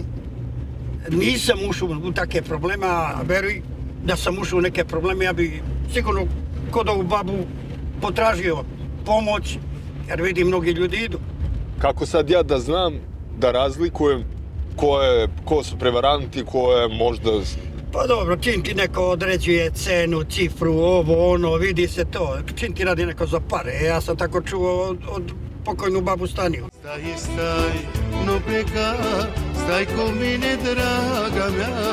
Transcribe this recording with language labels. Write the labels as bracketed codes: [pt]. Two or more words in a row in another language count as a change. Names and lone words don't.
[sr] Nisam ušao u takve probleme, a veruj da sam ušao u neke probleme, ja bi sigurno kod ovu babu potražio pomoć, jer vidim mnogi ljudi idu. Kako sad ja da znam, da razlikujem ko su prevaranti, ko je možda... Pa dobro, čim ti neko određuje cenu, cifru, ovo, ono, vidi se to. Čim ti radi neko za pare. Ja sam tako čuo od pokojnu babu Staniju. [ro] Staj, no peka, staj ko mine draga mea.